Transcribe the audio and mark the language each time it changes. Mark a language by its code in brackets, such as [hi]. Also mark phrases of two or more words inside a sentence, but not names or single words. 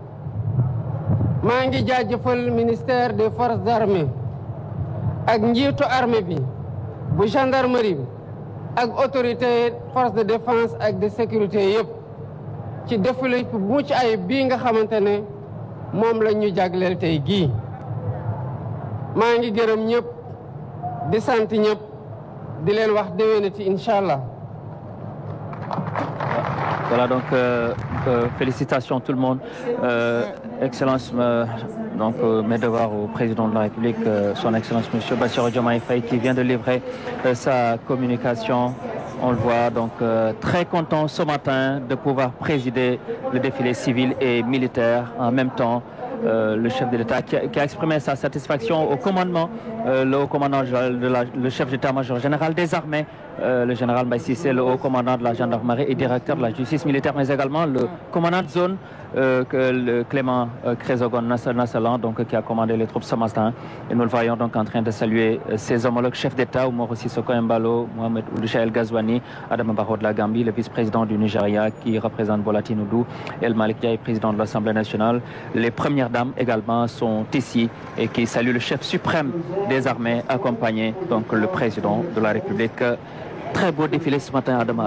[wo] maa ngi jaajëfal [fr] ministère des forces armées [wo] ak njiitu armée bi bu gendarmerie bi ak [fr] autorité force de défense [wo] ak [fr] de sécurité [wo] yëpp ci défilé bu mucc ayib bii nga xamante ne moom la ñu jagleel tey gii. maa ngi gërëm ñëpp di sant ñëpp di leen wax déwénati [ar] إن شاء الله. [fr] Voilà, donc félicitations tout le monde. Excellence, donc mes devoirs au président de la République, son Excellence M. Bassirou Diomaye Faye, qui vient de livrer sa communication. On le voit donc très content ce matin de pouvoir présider le défilé civil et militaire en même temps. Le chef de l'État qui a exprimé sa satisfaction au commandement, le haut commandant, le chef d'état-major général des armées, le général Mbaye Cissé, le haut commandant de la gendarmerie et directeur de la justice militaire, mais également le commandant de zone, le Clément Crézogon Nassalan, donc qui a commandé les troupes ce matin. Et nous le voyons donc en train de saluer ses homologues chefs d'État, Umaru Sissoko Embalo, Mohamed Ould Cheikh El Ghazouani, Adama Barrow de la Gambie, le vice-président du Nigeria qui représente Bola Tinubu, El Malick Ndiaye, président de l'Assemblée nationale. Les premières dames également sont ici et qui saluent le chef suprême des armées, accompagné donc le président de la République. Très beau défilé ce matin à Adama.